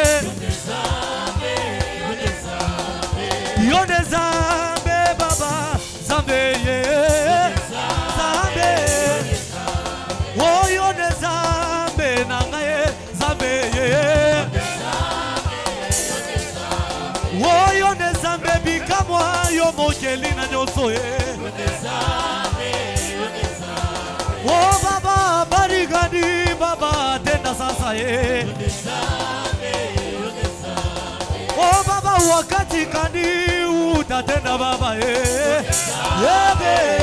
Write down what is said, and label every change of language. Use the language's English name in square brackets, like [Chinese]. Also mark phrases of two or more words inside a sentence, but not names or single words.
[Lingala] Yone zambe baba, zambe ye. Zambe. Oh yone zambe nangaye, zambe ye. Oh yone zambe bikamwa yo mokeli na nyoso ye. [Swahili] Oh baba barigani baba tenda sasa ye. Oh baba wakati kani utatenda baba ye. [Lingala] Yebe.